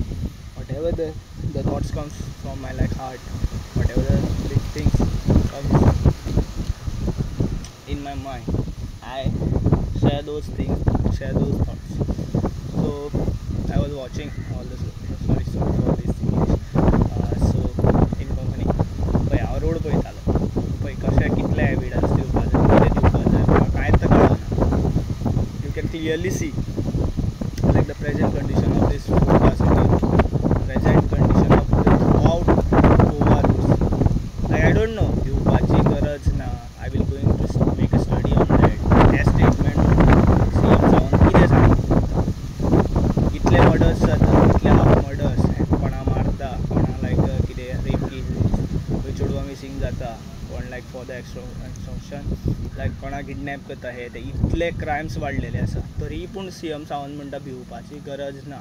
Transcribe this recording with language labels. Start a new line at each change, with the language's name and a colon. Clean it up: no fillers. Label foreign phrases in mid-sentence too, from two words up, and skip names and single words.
English: Whatever the thoughts comes from my heart, whatever the big things comes in my mind, I share those things, share those thoughts. So I was watching all this. Sorry for this English. So in Konkani
Konkani: पळय हांव रोड पळयतालो पळय कशें कितले एविडन्स दिवपाक जाय कितें दिवपाक जाय म्हाका कांयच कळना.
English: You can clearly see the present condition of this capacity, present condition of the throughout Goa roads. I don't know.
Konkani: दिवपाची गरज ना.
English: I will going to make a study on that. That statement
Konkani: CM जावन कितें सांगता. कितले मर्डर्स जाता, कितले
English: half murders,
Konkani: कोणा मारता, कोणा कितें
English: rape cases,
Konkani: खंय चेडवां मिसींग जाता, कोण
English: for the extortion
Konkani: कोणा किडनॅप करता. हे ते इतले क्रायम्स वाडलेले आसा तरी पूण CM सावंत म्हणटा भिवपाची गरज ना.